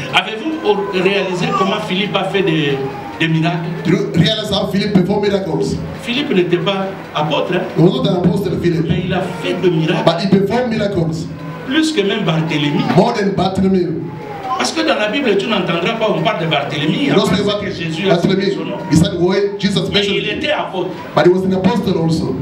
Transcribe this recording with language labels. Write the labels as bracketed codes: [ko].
[fr] Avez-vous réalisé comment Philippe a fait des miracles? [en] Did you realize how Philip performed miracles? [fr] Philippe n'était pas apôtre, hein? [en] He was not an apostle, Philip, [fr] Mais il a fait de miracles [en] but he performed miracles [fr] plus que même Barthélemy. [en] more than Bartholomew. [fr] Parce que dans la Bible, tu n'entendras pas, on parle de Barthélemy. [en] You don't [fr] Après [en] speak about [fr] que Jésus a cité son nom. [en] Bartholomew. He said why Jesus [fr] Mais il [en] mentioned, [fr] était apôtre. [en] but he was an apostle also.